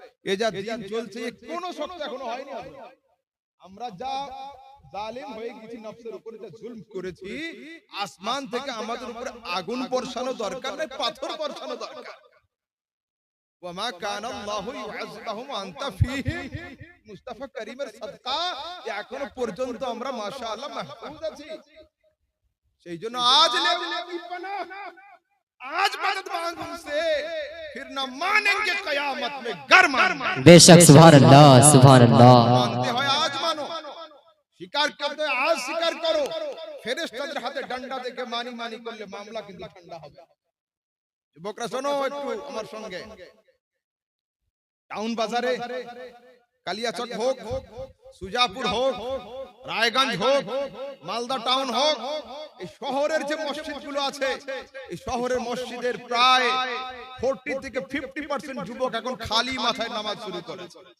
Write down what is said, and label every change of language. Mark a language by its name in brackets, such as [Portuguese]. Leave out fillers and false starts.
[Bangla] এই যা দিন চলছে কোনো শক্ত এখনো হয়নি। আমরা যা জালিম হয়ে গেছি, নফসের উপরে যা জুলম করেছি, আসমান থেকে আমাদের উপরে আগুন বর্ষানো দরকার নাই, পাথর বর্ষানো দরকার। [Arabic] ওয়ামা কানা আল্লাহু ইউআযিবুহুম আনতা ফীহিম, [Bangla] মুস্তাফা করিমের সাদকা এখনো পর্যন্ত আমরা মাশাআল্লাহ মাহফুজ আছি। সেই জন্য আজ লেবি পানা, [Hindi] आज मदद मांगो उनसे, फिर न मानेंगे कयामत में घर मानना। बेशक, सुभान अल्लाह, सुभान अल्लाह। मानते हो आज मानो, [Bangla] স্বীকার করতে আজ স্বীকার করো। ফেরেশতাদের হাতে ডান্ডা দেখে মানি মানি করলে মামলা কিন্তু ঠান্ডা হবে। যুবকরা শোনো একটু আমার সঙ্গে, টাউন বাজারে কালিয়াচক হোক, সুজাপুর হোক, রায়গঞ্জ হোক, মালদা টাউন হোক, এই শহরের যে মসজিদগুলো আছে, এই শহরের মসজিদের প্রায় 40 থেকে 50% যুবক এখন খালি মাথায় নামাজ শুরু করেছে।